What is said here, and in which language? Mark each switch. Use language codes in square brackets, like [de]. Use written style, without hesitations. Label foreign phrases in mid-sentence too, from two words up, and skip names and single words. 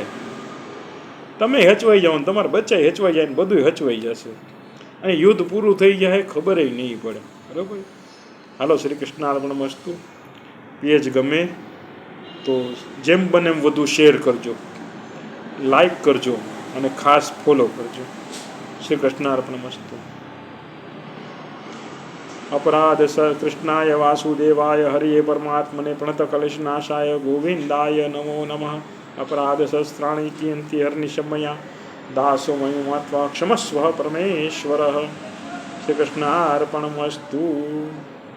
[gu] તમે હચવાઈ જાઓ ને તમારા બચ્ચા હચવાઈ જાય ને બધું હચવાઈ જશે, અને યુદ્ધ પૂરું થઈ જાય ખબર નહીં પડે, બરાબર. [sa] હાલો, શ્રી કૃષ્ણ અર્પણમસ્તુ. [gu] પેજ ગમે તો જેમ બને એમ વધુ શેર કરજો, લાઈક કરજો અને ખાસ ફોલો કરજો. [sa] શ્રી કૃષ્ણ અર્પણમસ્તુ. अपराध स कृष्णाय वासुदेवाय हरिये परमात्मने प्रणतकलेशनाशाय गोविन्दाय नमो नमः। अपराध सहस्राणि कियन्ति हर्निशमया दासो मयिमात्वा क्षमस्व परमेश्वरः। श्रीकृष्णार्पणमस्तु।